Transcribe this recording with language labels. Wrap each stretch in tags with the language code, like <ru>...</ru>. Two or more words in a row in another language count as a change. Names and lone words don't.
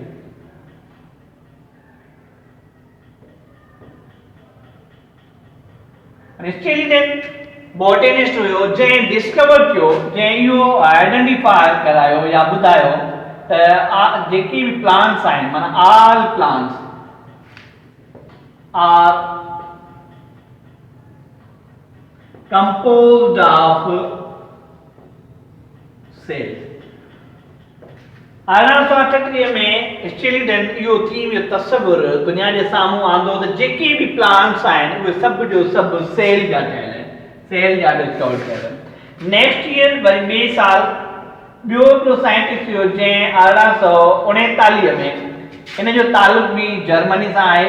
<sd>स्टेलिडन बोटेनिस्ट हुयो जंहिं डिस्कवर कयो, जंहिं इहो आइडेंटिफाई करायो या ॿुधायो त जेके बि प्लांट्स आहिनि माना</sd> <en>all plants are composed of cells.</en> <sd>1838 में स्टेलिडन इहो थी वियो तस्वुर दुनिया जे साम्हूं आंदो त जेके बि प्लांट्स आहिनि उहे सभु जो सभु सेल जा ठहियल आहिनि, सेल जा डिस्कवर कयल आहिनि।</sd> <en>next year</en> <sd>वरी ॿिए साल ॿियो हिकिड़ो साइंटिस्ट हुयो जंहिं 1839 में हिन जो ताल्लुक़ बि जर्मनी सां आहे।</sd>